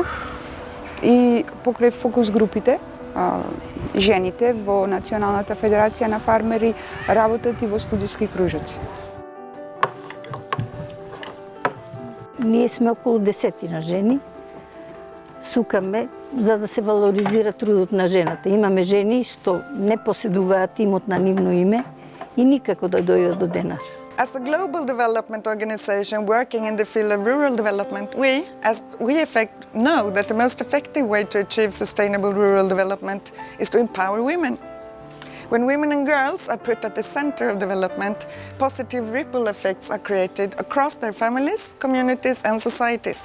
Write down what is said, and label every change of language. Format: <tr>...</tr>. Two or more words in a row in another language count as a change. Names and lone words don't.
<mk>И покрај фокус групите, жените во Националната федерација на фармери работат и во студиски кружоци. Ние сме околу 10 жени. Сукаме за да се валоризира трудот на жената. Имаме жени што не поседуваат имот на нивно име и никако да дојдат до денар.</mk> <en>As a global development organization working in the field of rural development, we, as VFX, know that the most effective way to achieve sustainable rural development is to empower women. When women and girls are put at the center of development, positive ripple effects are created across their families, communities and societies.</en>